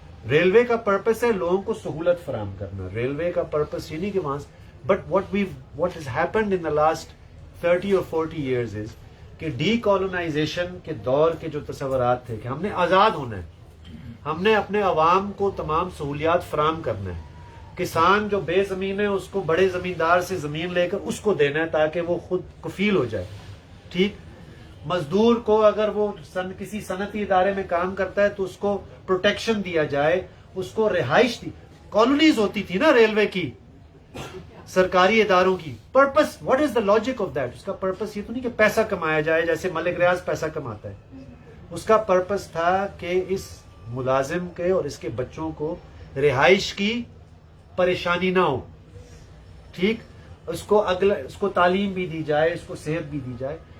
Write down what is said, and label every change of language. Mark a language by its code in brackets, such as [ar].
[ur] Railway کا purpose ہے لوگوں کو سہولت فراہم کرنا. ریلوے کا پرپس یہ نہیں کہ وہاں, [en] but what has happened in the last 30 or 40 years is [ur] کہ ڈی کالونائزیشن کے دور کے جو تصورات تھے کہ ہم نے آزاد ہونا ہے, ہم نے اپنے عوام کو تمام سہولیات فراہم کرنا ہے. کسان جو بے زمین ہے اس کو بڑے زمیندار سے زمین لے کر اس کو دینا ہے تاکہ وہ خود کفیل ہو جائے. ٹھیک, مزدور کو اگر وہ کسی صنعتی ادارے میں کام کرتا ہے تو اس کو پروٹیکشن دیا جائے, اس کو رہائش دی. کالونیز ہوتی تھی نا ریلوے کی, سرکاری اداروں کی. Purpose, [en] What is the logic of that? [ur] اس کا پرپس یہ تو نہیں کہ پیسہ کمایا جائے جیسے ملک ریاض پیسہ کماتا ہے. اس کا پرپس تھا کہ اس ملازم کے اور اس کے بچوں کو رہائش کی پریشانی نہ ہو. ٹھیک, اس کو تعلیم بھی دی جائے, اس کو صحت بھی دی جائے.